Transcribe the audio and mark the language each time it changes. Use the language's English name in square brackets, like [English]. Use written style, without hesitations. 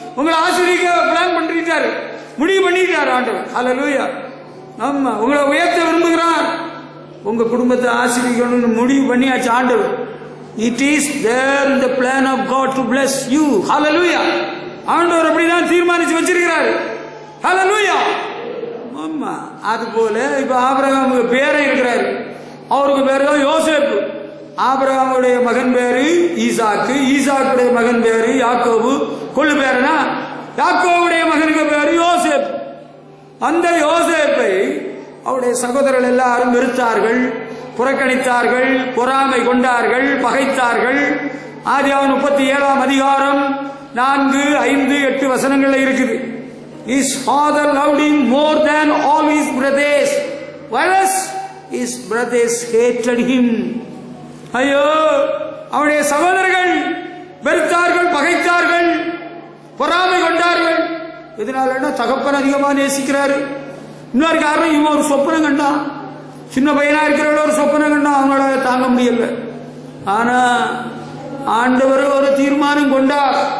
[Tamil] உங்களை ஆசீர்வதிக்க பிளான் பண்ணிட்டாரு, முடிவு பண்ணிட்டாரு ஆண்டவர். Hallelujah. ஆமா, உங்களை உயர்த்த விரும்புகிறார். உங்க குடும்பத்தை ஆசீர்வதிக்கணும்னு முடிவு பண்ணியாச்சு ஆண்டவர். [English] It is there in the plan of God to bless you. Hallelujah. [Tamil] ஆண்டவர் அப்படிதான் தீர்மானிச்சு வச்சிருக்கிறாரு. Hallelujah. ஆமா, அது போல இப்ப ஆபிரகாமுக்கு பேரே இருக்கிறாரு. அவருக்கு பேரு தான் யோசேப்பு. ஆபிரகாமுடைய மகன் பேரு ஈசாக்கு, ஈசாக்குடைய மகன் பேரு யாக்கோபு. கொள்ளு பேருனா யாக்கோவுடைய மகனுக்கு பேரு யோசேப்பு. அந்த யோசேப்பை அவருடைய சகோதரர்கள் எல்லாரும் வெறுத்தார்கள், புறக்கணித்தார்கள், பொறாமை கொண்டார்கள், பகைத்தார்கள். ஆதியாகமம் 37ஆம் அதிகாரம் 4, 5, 8 வசனங்கள்ல இருக்குது. [English] His father loved him more than all his brothers, whereas his brothers hated him. [Tamil] ஐயோ, அவருடைய சகோதரர்கள் வெறுத்தார்கள், பகைத்தார்கள், பொறாமை கொண்டார்கள். இதனால தகப்பன் அதிகமா நேசிக்கிறாரு. இன்னொரு காரணம், இவன் ஒரு சொப்பனம் கண்டான். சின்ன பையனா இருக்கிறவங்க ஒரு சொப்பனம் கண்டான், அவங்களால தாங்க முடியல. ஆனா ஆண்டவர் ஒரு தீர்மானம் கொண்டார்.